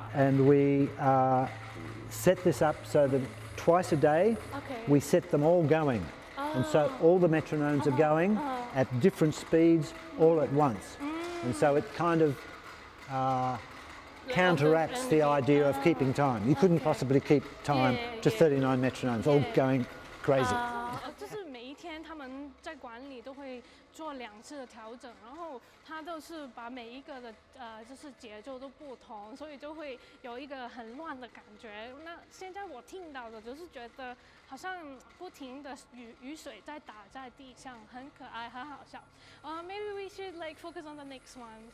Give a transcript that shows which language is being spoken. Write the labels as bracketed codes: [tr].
[en] And we set this up so that twice a day we set them all going. And so all the metronomes are going at different speeds all at once. And so it kind of counteracts the idea of keeping time. You couldn't possibly keep time to 39 metronomes all going crazy. [zh] 就是每一天他们在馆里都会做2次的调整，然后他都是把每一个的就是节奏都不同，所以就会有一个很乱的感觉。那现在我听到的就是觉得好像不停的雨水在打在地上，很可爱，很好笑。 [en] Maybe we should like focus on the next one.